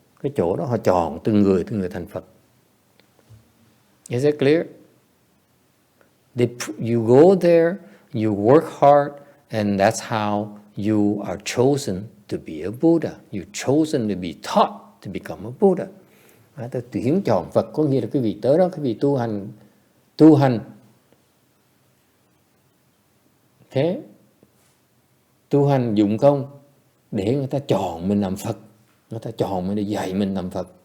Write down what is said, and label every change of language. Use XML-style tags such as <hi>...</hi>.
<vi>Cái chỗ đó họ chọn từng người thành Phật.</vi> <en>Is that clear? You go there, you work hard, and that's how you are chosen to be a Buddha. You're chosen to be taught to become a Buddha.</en> <vi>Tôi tuyển chọn Phật có nghĩa là quý vị tới đó, quý vị tu hành. Thế, tu hành dụng công để người ta chọn mình làm Phật. Người ta chọn mình để dạy mình làm Phật.</vi>